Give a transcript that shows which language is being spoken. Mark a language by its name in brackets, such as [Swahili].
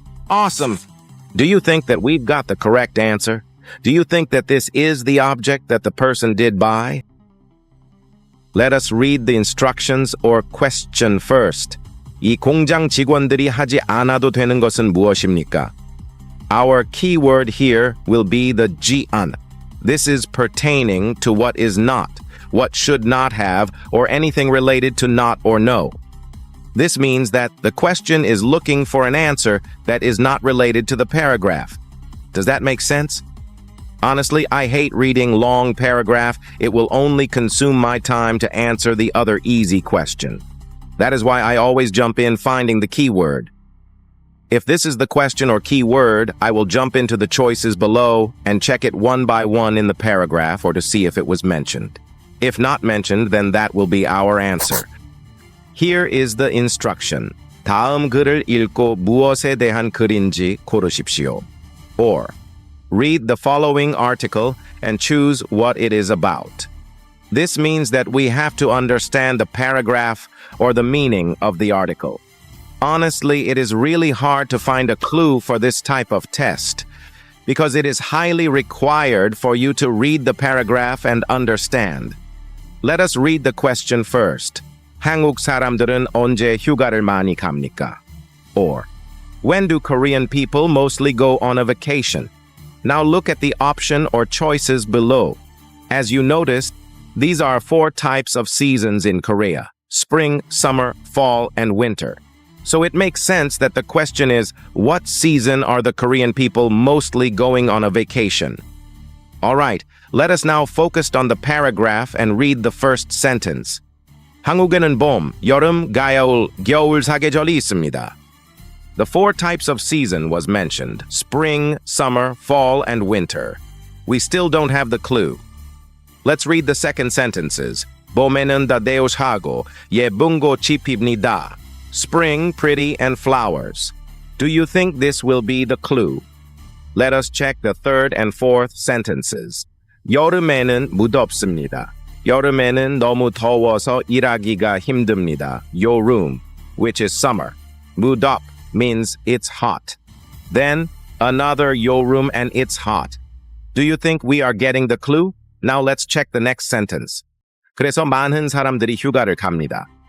[English] Awesome! Do you think that we've got the correct answer? Do you think that this is the object that the person did buy? Let us read the instructions or question first. [Korean] 이 공장 직원들이 하지 않아도 되는 것은 무엇입니까? [English] Our keyword here will be the jian. This is pertaining to what is not, what should not have, or anything related to not or no. This means that the question is looking for an answer that is not related to the paragraph. Does that make sense? Honestly, I hate reading long paragraph. It will only consume my time to answer the other easy question. That is why I always jump in finding the keyword. If this is the question or keyword, I will jump into the choices below and check it one by one in the paragraph or to see if it was mentioned. If not mentioned, then that will be our answer. Here is the instruction. [Korean] 다음 글을 읽고 무엇에 대한 글인지 고르십시오. [English] Or, read the following article and choose what it is about. This means that we have to understand the paragraph or the meaning of the article. Honestly, it is really hard to find a clue for this type of test because it is highly required for you to read the paragraph and understand. Let us read the question first. [Korean] 한국 사람들은 언제 휴가를 많이 갑니까? [English] Or, when do Korean people mostly go on a vacation? Now look at the option or choices below. As you noticed, these are 4 types of seasons in Korea: spring, summer, fall, and winter. So it makes sense that the question is, what season are the Korean people mostly going on a vacation? All right, let us now focus on the paragraph and read the first sentence. [Korean] 한국에는 봄, 여름, 가을, 겨울 사계절이 있습니다. [English] The 4 types of season was mentioned: spring, summer, fall, and winter. We still don't have the clue. Let's read the second sentences. [Korean] 봄에는 다대오하고 예쁜 꽃이 핍니다. [English] Spring, pretty, and flowers. Do you think this will be the clue? Let us check the third and fourth sentences. [Korean] 여름에는 무덥습니다. 여름에는 너무 더워서 일하기가 힘듭니다. [English] 여름, which is summer. 무덥 means it's hot. Then, another 여름 and it's hot. Do you think we are getting the clue? Now let's check the next sentence. [Korean] 그래서 많은 사람들이 휴가를 갑니다.